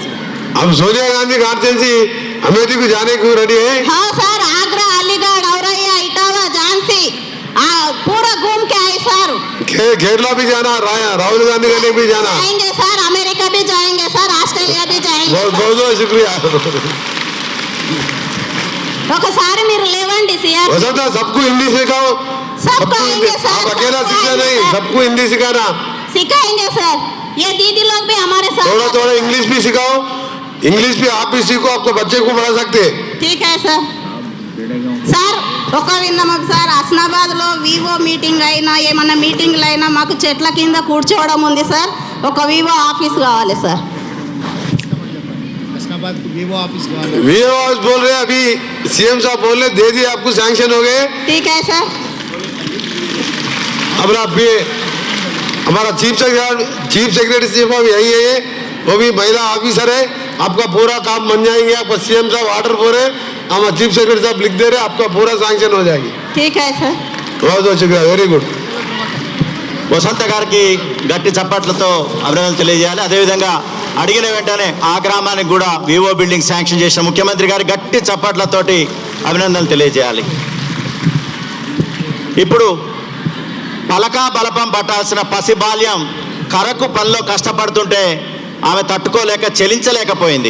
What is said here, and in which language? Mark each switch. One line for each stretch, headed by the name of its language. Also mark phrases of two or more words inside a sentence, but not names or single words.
Hindi: हम सोनिया गांधी कांस्टिट्यूंसी अमेठी को जाने को रेडी है? हाँ सर, आगरा, अलीगढ़, औरैया, इटावा, झांसी पूरा घूम के आए सर। केरला भी जाना, राहुल गांधी के लिए भी जाना। जाएंगे सर, अमेरिका भी जाएंगे सर, ऑस्ट्रेलिया भी जाएंगे। बहुत बहुत शुक्रिया।
Telugu: ఒకసారి మీరు లేవండి సిఆర్।
Hindi: वसंता सबको हिंदी सिखाओ। सबको आएंगे सर, आप अकेला सीखना नहीं, सबको हिंदी सिखाना। सिखाएंगे सर। ये दीदी लोग भी हमारे साथ। थोड़ा थोड़ा इंग्लिश भी सिखाओ, इंग्लिश भी आप भी सीखो, आपको बच्चे को पढ़ा सकते। ठीक है सर।
Telugu: సార్ ఒక విన్నాము సార్, హస్నాబాద్లో
English: VO meeting
Telugu: అయినా ఏమన్నా మీటింగ్లు అయినా మాకు చెట్ల కింద కూర్చోవడం ఉంది సార్। ఒక
English: VO office
Telugu: కావాలి సార్।
English: VO office
Hindi: बोल रहे अभी CM साहब बोल रहे दे दिए आपको, सैंक्शन हो गए। ठीक है सर। हमारा
English: chief secretary
Hindi: साहब यही है, वो भी महिला ऑफिसर है। आपका पूरा काम बन जाएंगे। आपका CM साहब ऑर्डर बोल रहे हम
English: chief secretary
Hindi: साहब लिख दे रहे, आपका पूरा सैंक्शन हो जाएगी। ठीक है सर। बहुत बहुत शुक्रिया,
English: very good.
Telugu: వసంత గారికి గట్టి చప్పట్లతో అభినందనలు తెలియజేయాలి. అదేవిధంగా అడిగిన వెంటనే ఆ గ్రామానికి కూడా
English: VO building sanction
Telugu: చేసిన ముఖ్యమంత్రి గారి గట్టి చప్పట్లతోటి అభినందనలు తెలియజేయాలి. ఇప్పుడు పలకా బలపం పట్టాల్సిన పసిబాల్యం కరకు పనిలో కష్టపడుతుంటే ఆమె తట్టుకోలేక చెలించలేకపోయింది.